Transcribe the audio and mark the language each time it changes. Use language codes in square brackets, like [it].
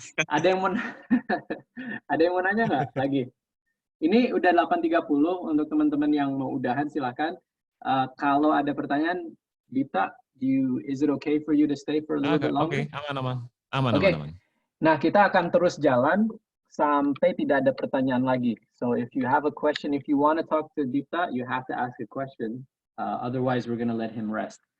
[id] Ada yang mau nanya nggak lagi? Ini udah 8.30 untuk teman-teman yang mau udahan silahkan. Kalau ada pertanyaan, [en] Dita, is it okay for you to stay for a little bit longer? [id] Aman. Nah, kita akan terus jalan sampai tidak ada pertanyaan lagi. [en] So if you have a question, if you want to talk to Dita, you have to ask a question. Otherwise, we're going to let him rest.